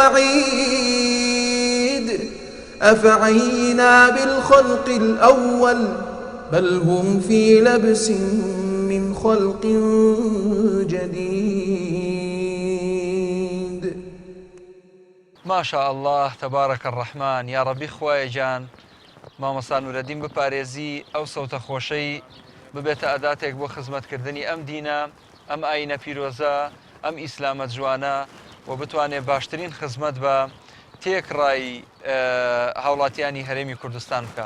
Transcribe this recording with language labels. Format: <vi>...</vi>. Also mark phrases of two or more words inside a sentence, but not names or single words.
<ar>وعيد أفعينا بالخلق الأول بل هم في لبس من خلق جديد ما شاء الله تبارك الرحمن يا ربي</ar> <ckb>خوايا جان مامۆستا نورەدین بپارێزی ئەو سەوتە خۆشەی ببێتە ئەداتێک بۆ خزمەتکردنی ئەم دینە ئەم ئاینە پیرۆزە ئەم ئیسلامە جوانە و بتوانێت باشترین خزمەت بە تێکڕای هاوڵاتیانی هەرێمی کوردستان بکە.</ckb>